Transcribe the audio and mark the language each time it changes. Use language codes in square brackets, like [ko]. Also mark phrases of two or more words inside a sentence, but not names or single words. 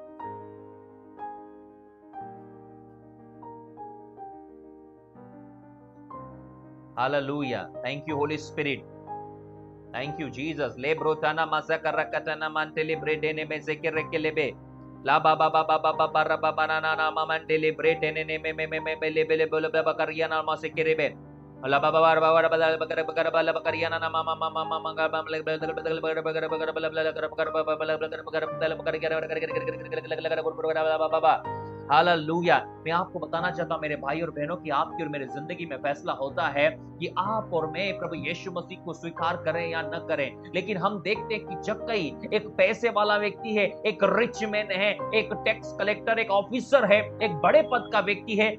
[en] Hallelujah. Thank you, Holy Spirit. Thank you, Jesus. Le brotana masakara katana mantele bredene mezekere kelebe. La ba ba ba ba ba ba ba ba ba na na na mamantele bredene me me me me me le bele bele bakariana masekerebe. La ba ba ba ba ba ba bakara bakara bala bakariana na mama mama mama ga bam le bele bele bakara bakara bakara bala bala bakara bakara bala bakara bakara हालेलुया। [hi] मैं आपको बताना चाहता हूं मेरे भाई और बहनों कि आपकी और मेरी जिंदगी में फैसला होता है कि आप और मैं प्रभु यीशु मसीह को स्वीकार करें या न करें। लेकिन हम देखते हैं कि जक्कई एक पैसे वाला व्यक्ति है, एक [en] rich man [hi] है, एक [en] tax collector, [hi] एक ऑफिसर है, एक बड़े पद का व्यक्ति है।